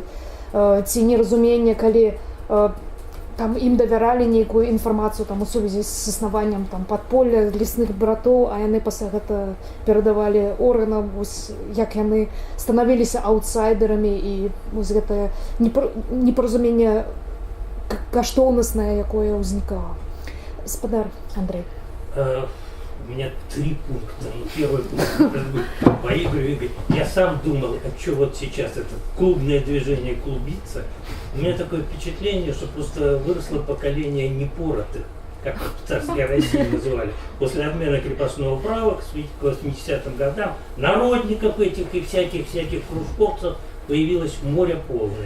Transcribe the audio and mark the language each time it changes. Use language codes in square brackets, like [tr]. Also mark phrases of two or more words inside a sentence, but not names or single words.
[be] Ці неразуменне, калі там ім давяралі нейкую інфармацыю там у сувязі з існаваннем там падполля лесных братоў, а яны пасля гэта перадавалі органам, як яны станавіліся аўтсайдерамі, і вось гэтае непаразуменне каштоўнаснае, якое ўзнікала. Гаспадар Андрей. [ru] У меня 3 пункта. Первый пункт, поигрываю. Я сам думал, а что вот сейчас это клубное движение клубится. У меня такое впечатление, что просто выросло поколение непоротых. как в царской России называли, после отмены крепостного права к 80-м годам народников этих и всяких кружковцев появилось море полное.